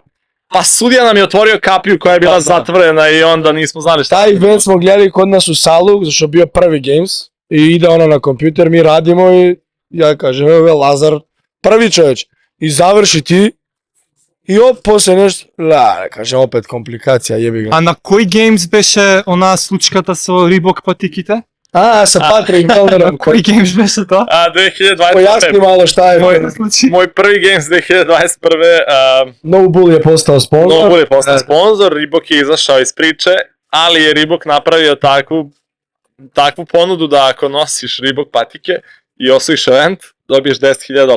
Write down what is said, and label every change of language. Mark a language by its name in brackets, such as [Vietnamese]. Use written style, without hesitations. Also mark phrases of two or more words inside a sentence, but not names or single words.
[Serbian] Pa sudija nam je otvorio kapiju koja je bila zatvorena i onda nismo znali šta. Taj event smo gledali kod nas u salu, zašto je bio prvi Games i ide ono na kompjuter, mi radimo i ja kažem, evo Lazar, prvi čovječ, i završi ti i posle nešto, kažem opet komplikacija, jebi ga. [Macedonian] A на кој Games беше она случката со Рибок патиките? [Serbian] Sa Patrick Melnerom. [Macedonian] Кој Games беше тоа? [Serbian] 2021. Pojasni malo šta je. Moj prvi Games 2021. No Bull je postao sponsor. No Bull je postao sponsor, Reebok je izašao iz priče, ali je Reebok napravio takvu ponudu da ako nosiš Reebok patike i osvojiš event, dobiješ $10,000.